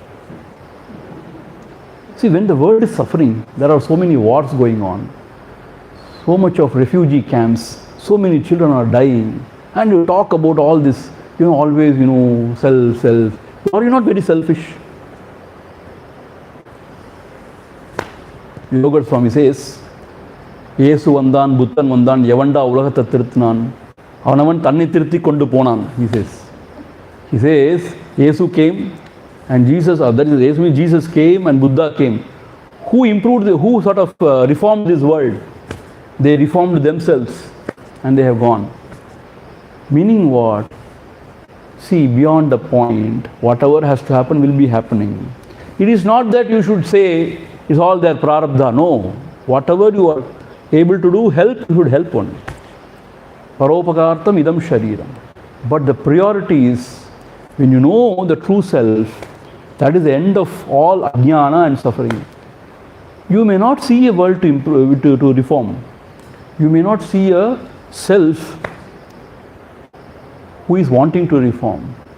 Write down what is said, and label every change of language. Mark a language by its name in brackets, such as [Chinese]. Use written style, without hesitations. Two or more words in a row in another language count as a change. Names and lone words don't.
[English] See, when the world is suffering, there are so many wars going on, so much of refugee camps, so many children are dying, and you talk about all this, always, self. Are you not very selfish? [Tamil] Yoga Swami says, யேசு வந்தான் புத்தன் வந்தான் யாவந்த உலகத்தை தீர்த்தனன் அவனவன் தன்னைத் தீர்த்துக் கொண்டு போனான், [English] he says. He says, Yesu came and Jesus, Jesus came and Buddha came. Who improved, who sort of reformed this world? They reformed themselves and they have gone. Meaning what? See, beyond the point, whatever has to happen will be happening. It is not that you should say, it's all their prarabdha. No. Whatever you are able to do, help, you should help one. [Sanskrit] परोपकारार्थम् इदं शरीरम्. [English] But the priority is, when you know the true self, that is the end of all ajnana and suffering. You may not see a world to improve, to reform. You may not see a self who is wanting to reform.